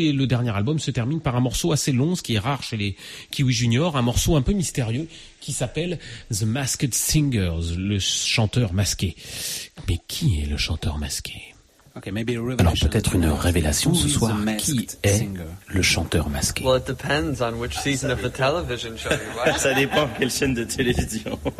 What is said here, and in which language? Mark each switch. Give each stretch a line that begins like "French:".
French: Et le dernier album se termine par un morceau assez long, ce qui est rare chez les Kiwi Junior, un morceau un peu mystérieux qui s'appelle The Masked Singers, le chanteur masqué. Mais qui est le chanteur masqué? Alors peut-être une révélation ce soir, qui est le chanteur masqué?
English: Well, it depends on which season of the television show you watch.
French: Ça dépend quelle chaîne de télévision.